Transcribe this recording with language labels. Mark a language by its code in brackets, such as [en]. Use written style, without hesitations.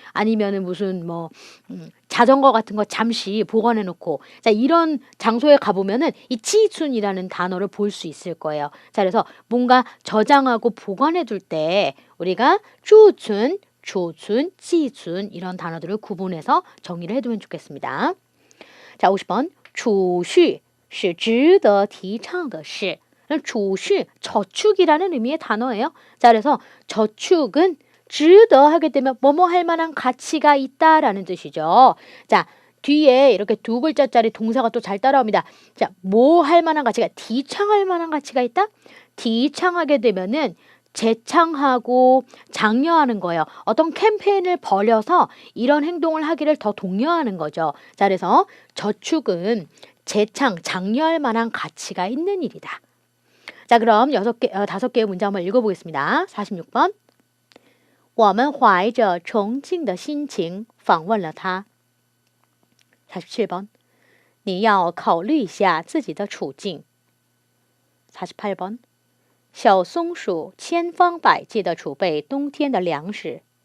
[ko] 아니면은 무슨 자전거 같은 거 잠시 보관해 놓고 자 이런 장소에 가보면은 이 지춘이라는 단어를 볼 수 있을 거예요. 자 그래서 뭔가 저장하고 보관해 둘 때 우리가 주춘, 조춘, 지춘 이런 단어들을 구분해서 정의를 해두면 좋겠습니다. [zh] 자 50번 储蓄是值得提倡的事 储蓄, [ko] 저축이라는 의미의 단어예요. 자 그래서 저축은 值得 하게 되면 뭐뭐 할 만한 가치가 있다라는 뜻이죠. 자 뒤에 이렇게 두 글자짜리 동사가 또 잘 따라옵니다. 자, 뭐 할 만한 가치가,提倡할 만한 가치가 있다? 提倡하게 되면은 재창하고 장려하는 거예요. 어떤 캠페인을 벌여서 이런 행동을 하기를 더 독려하는 거죠. 자, 그래서 저축은 재창, 장려할 만한 가치가 있는 일이다. 자, 그럼 5개의 문장 한번 읽어보겠습니다. 46번. [zh] 我们怀着崇敬的心情访问了他. [ko] 47번. [zh] 你要考虑一下自己的处境. [ko] 48번. [zh] 小松鼠千方百计地储备冬天的粮食.